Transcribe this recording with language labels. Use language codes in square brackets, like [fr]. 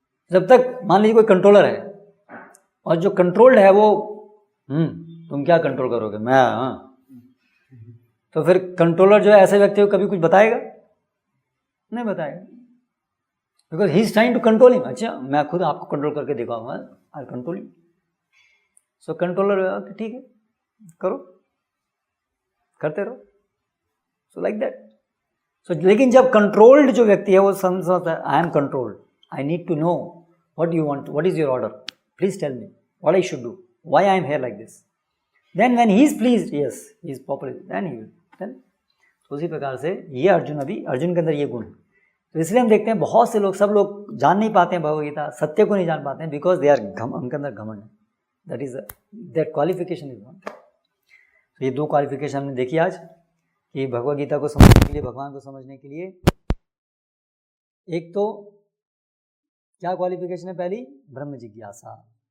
[hi] जब तक मान लीजिए कोई कंट्रोलर है और जो कंट्रोल्ड है वो तुम क्या कंट्रोल करोगे, मैं तो फिर कंट्रोलर जो है ऐसे व्यक्ति को कभी कुछ बताएगा नहीं बताएगा, [en] Because he is trying to control him. [hi] अच्छा मैं खुद आपको कंट्रोल करके दिखाऊंगा, [en] I control you. [hi] सो कंट्रोलर ठीक है करो, करते रहो, [en] So like that. [hi] सो लेकिन जब कंट्रोल्ड जो व्यक्ति है वो समझता है [en] I am controlled, I need to know what you want, what is your order, please tell me what I should do, why I am here like this। Then when he is pleased, yes he is popular, then he will tell। [hi] तो उसी प्रकार से ये अर्जुन के अंदर ये गुण है। तो इसलिए हम देखते हैं बहुत से लोग, सब लोग जान नहीं पाते हैं भगवद गीता, सत्य को नहीं जान पाते हैं, [en] because they are [hi] उनके अंदर घमंड है। [en] That is that qualification is one. [hi] तो ये दो क्वालिफिकेशन हमने देखी आज कि भगवद गीता को समझने के लिए, भगवान को समझने के लिए, एक तो क्या क्वालिफिकेशन है पहली, ब्रह्म जिज्ञासा।